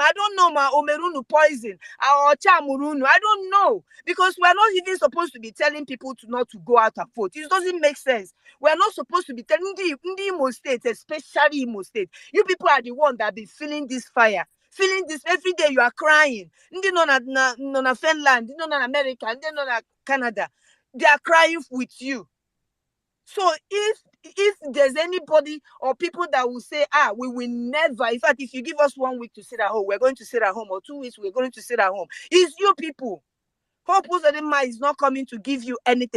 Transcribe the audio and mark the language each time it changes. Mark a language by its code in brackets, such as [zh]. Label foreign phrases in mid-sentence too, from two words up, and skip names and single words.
[en] I don't know, ma Omerunu poison or Chamurunu. I don't know, because we're not even supposed to be telling people not to go out and vote. It doesn't make sense. We're not supposed to be telling the Imo State, especially Imo State. You people are the one that be feeling this fire. Feeling this every day. You are crying. [ig] Ndi no na Finland, ndi no na America, ndi no na Canada. [en] They are crying with you. So if there's anybody or people that will say, we will never, in fact, if you give us 1 week to sit at home, we're going to sit at home, or 2 weeks, we're going to sit at home. It's you people. Hope Uzodimma is not coming to give you anything.